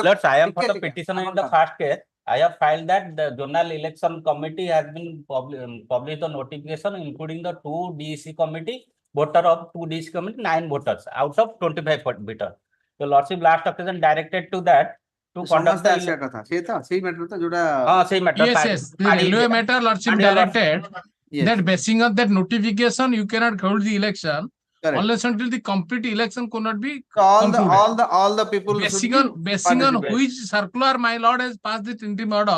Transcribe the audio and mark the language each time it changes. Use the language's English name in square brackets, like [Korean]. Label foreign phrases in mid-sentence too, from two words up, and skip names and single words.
[English] Lords, I am for the petitioner in the first case. I have filed that the Zonal Election Committee has been published the notification, including the 2 DC committee, voter of 2 DC committee, 9 voters out of 25 voters. The lordship last occasion directed to that to conduct the [Odia] ସେଇ matter ତ ଯୋଉଟା [English] same matter. yes. The railway matter lordship directed that basing on that notification, you cannot hold the election unless until the complete election could not be all concluded. the people Basing on which circular my lord has passed this interim order.